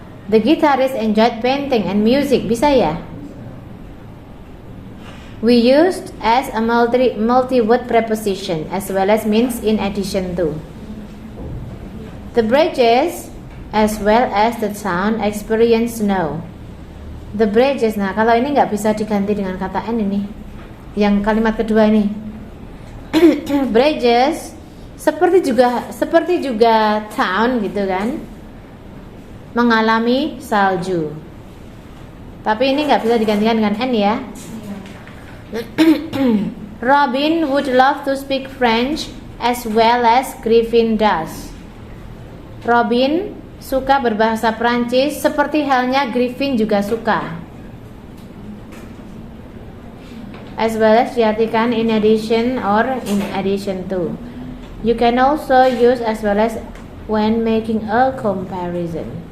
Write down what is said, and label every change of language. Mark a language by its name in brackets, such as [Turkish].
[English] The guitarist enjoyed painting and music. [Indonesian] Bisa ya? [English] We used as a multi-word preposition as well as means in addition to. The bridges as well as the town experience snow. The bridges. [Indonesian] Nah, kalau ini nggak bisa diganti dengan kata N ini. Yang kalimat kedua ini. Bridges seperti juga town gitu kan, mengalami salju. Tapi ini nggak bisa digantikan dengan N ya. [English] Robin would love to speak French as well as Griffin does. [Indonesian] Robin suka berbahasa Prancis seperti halnya Griffin juga suka. [English] As well as [Indonesian] diartikan [English] in addition or in addition to. You can also use as well as when making a comparison.